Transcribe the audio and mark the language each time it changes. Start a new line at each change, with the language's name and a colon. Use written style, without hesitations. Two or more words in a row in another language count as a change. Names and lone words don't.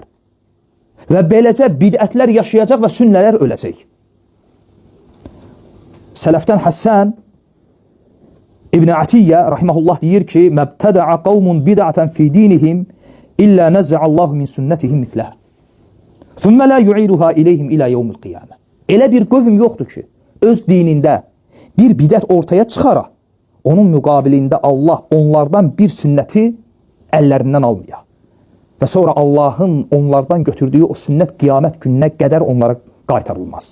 Azerbaijani: Və beləcə bidətlər yaşayacaq və sünnələr öləcək. Sələfdən Həsən İbn Atiyyə rahimehullah deyir ki:
Arabic: "ما ابتدع قوم بدعة في دينهم إلا نزع الله من سنتهم مثلها. ثم لا يعيدها إليهم إلى يوم القيامة."
Azerbaijani: Elə bir qövm yoxdur ki, öz dinində bir bidət ortaya çıxara, onun müqabilində Allah onlardan bir sünnəti əllərindən almaya. Və sonra Allahın onlardan götürdüyü o sünnət qiyamət gününə qədər onlara qaytarılmaz.